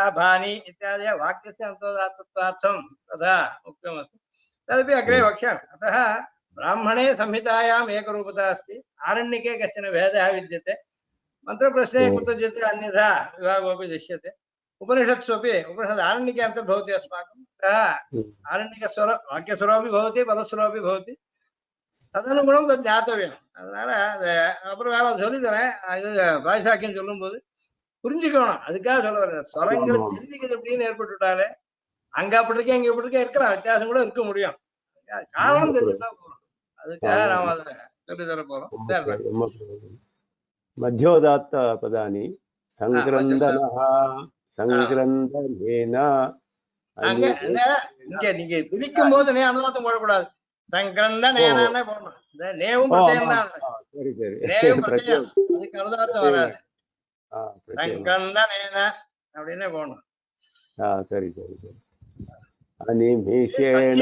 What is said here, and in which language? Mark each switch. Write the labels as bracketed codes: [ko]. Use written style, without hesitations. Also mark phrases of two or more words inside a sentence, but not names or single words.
[sa] भानि इत्यादि वाक्यस्य अन्तोदात्तत्वार्थं तथा उक्तमस्ति तदपि अग्रे वक्ष्यामि अतः ब्राह्मणे संहितायाम् एकरूपता अस्ति आरण्यके कश्चन भेदः विद्यते मन्त्रप्रश्ने कुत्रचित् अन्यथा विभागोऽपि दृश्यते उपनिषत्स्वपि उपनिषद् आरण्यके अन्तर्भवति अस्माकं अतः आरण्यकस्वर वाक्यस्वरोऽपि भवति पदस्वरोऽपि भवति तदनुगुणं तद् ज्ञातव्यम् [ta] அதனால அப்புறம் வேலை சொல்லி தரேன் இது பாய்சாக்கியம் சொல்லும்போது புரிஞ்சுக்கணும் அதுக்காக சொல்ல வரேன் ஸ்வரங்களை தெரிஞ்சுக்கிறது எப்படின்னு ஏற்பட்டுட்டாலே அங்க அப்படி இருக்கே இங்க இப்படி இருக்கே இருக்கலாம் வித்தியாசம் கூட இருக்க முடியும் காரணம் தெரிஞ்சுட்டா போறோம் அதுக்காக நாம அதை சொல்லி தர போறோம் [sa] मध्योदात्त पदानि संक्रन्दनः संक्रन्दनेन [ta] அங்க இங்க நீங்க பிரிக்கும் போது அனுதாத்தம் போடக்கூடாது சங்கிரந்த நேனானே போடணும் இந்த நேவும் பிரத்யேகம் தான் சரி சரி நேவும் பிரத்யேகம் அதுக்கு அனுதாத்தம் வராது சங்கிரந்த நேன அப்படின்னே போடணும் சரி சரி சரி அனிமிஷேன